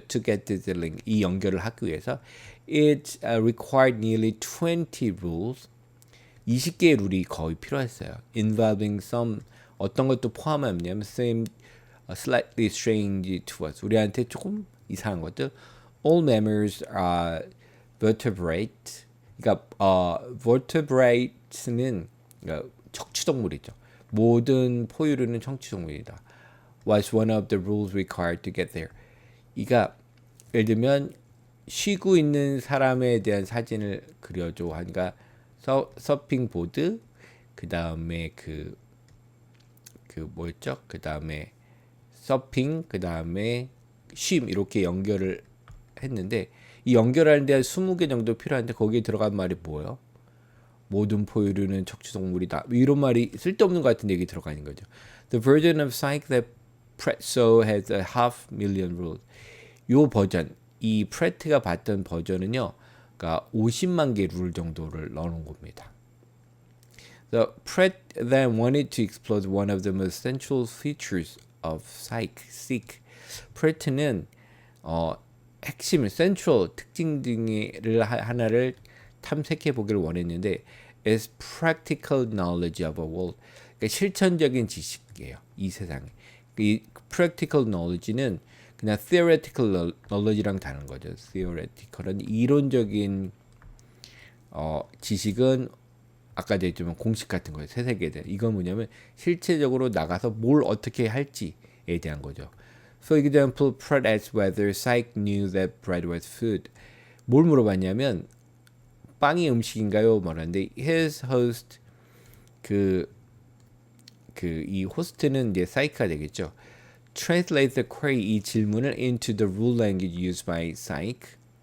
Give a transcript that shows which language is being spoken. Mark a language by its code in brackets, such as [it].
[en] To get the link, [ko] 이 연결을 하기 위해서. [en] It required nearly 20 rules. [ko] 20개의 룰이 거의 필요했어요. [en] Involving some, [ko] 어떤 것도 포함하냐면 [en] seem slightly strange to us. [ko] 우리한테 조금 이상한 것들. [en] All mammals are vertebrate. [ko] 그러니까 vertebrate는 그러니까 척추동물이죠. 모든 포유류는 척추동물이다. [en] Was one of the rules required to get there. [ko] 그러니까 예를 들면 쉬고 있는 사람에 대한 사진을 그려줘 하니까 서핑 보드, 그 다음에 그 뭐였죠? 그 다음에 서핑, 그 다음에 쉼 이렇게 연결을 했는데 이 연결하는 데 20개 정도 필요한데 거기에 들어간 말이 뭐예요? 모든 포유류는 척추동물이다. 이런 말이 쓸데없는 것 같은 얘기 들어가는 거죠. [en] The version of psych that Pratt saw has a 500,000 rules. [ko] 요 버전, 이 프레트가 봤던 버전은요, 그러니까 50만 개 룰 정도를 넣어놓은 겁니다. [en] So Pratt then wanted to explore one of the most central features of psych. [ko] 프레트는 핵심, central 특징 등을 하나를 탐색해 보기를 원했는데, [en] is practical knowledge of a world. [ko] 그러니까 실천적인 지식이에요. 이 세상에. 이 practical knowledge는 그냥 theoretical knowledge랑 다른 거죠. theoretical은 이론적인 지식은 아까 얘기했지만 공식 같은 거예요. 세세계에 대한. 이건 뭐냐면 실체적으로 나가서 뭘 어떻게 할지에 대한 거죠. [en] For example, Pratt asked whether Psych knew that bread was food. [ko] 뭘 물어봤냐면 빵이 음식인가요? 말하는데 [en] his host [ko] 이 호스트는 이제 사이크가 되겠죠. [en] Translate the query, [ko] 이 질문을 [en] into the rule language used by psych.